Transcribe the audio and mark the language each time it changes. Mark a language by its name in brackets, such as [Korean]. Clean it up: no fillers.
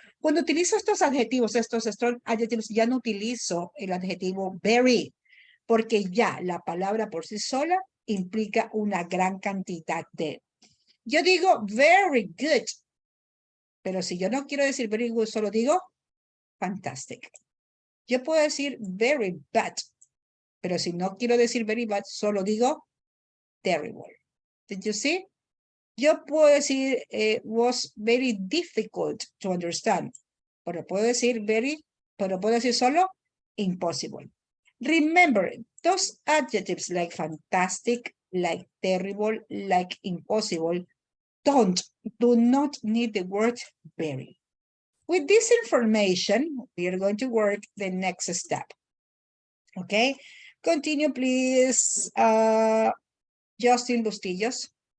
[Spanish] Cuando utilizo estos adjetivos, estos strong adjectives, ya no utilizo el adjetivo very, porque ya la palabra por sí sola implica una gran cantidad de. Yo digo very good, pero si yo no quiero decir very good, solo digo fantastic. Yo puedo decir very bad, pero si no quiero decir very bad, solo digo terrible. [English] Did you see? [Spanish] Yo puedo decir [English] was very difficult to understand, [Spanish] pero puedo decir very, pero puedo decir solo impossible. [English] Remember, those adjectives like fantastic, like terrible, like impossible, do not need the word very. With this information, we are going to work the next step. Okay, continue please, Justin Bustillos.